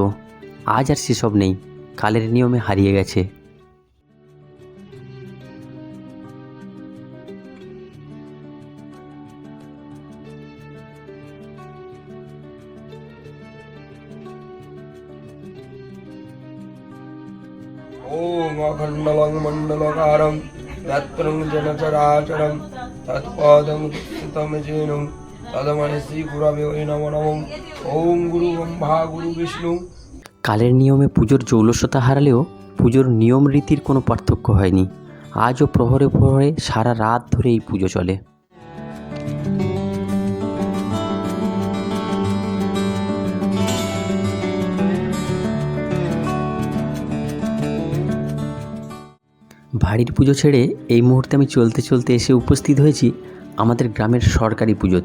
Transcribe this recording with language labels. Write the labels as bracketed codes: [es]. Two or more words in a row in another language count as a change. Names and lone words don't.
[bn] আজ আর সেসব নেই, কালের নিয়মে হারিয়ে গেছে। [sa] ओम अखंडलं मंडलकारं यत्रं जनचराचरं तत्पदं स्थितं जेनं तदमनसि गुरवे नमो नमः। ओम गुरु ब्रह्मा गुरु विष्णु। [bn] কালের নিয়মে পুজোর জৌলসতা হারালেও পুজোর নিয়ম রীতির কোনো পার্থক্য হয়নি। আজও প্রহরে প্রহরে সারা রাত ধরে এই পুজো চলে। বাড়ির পুজো ছেড়ে এই মুহূর্তে আমি চলতে চলতে এসে উপস্থিত হয়েছি আমাদের গ্রামের সরকারি পুজোতে।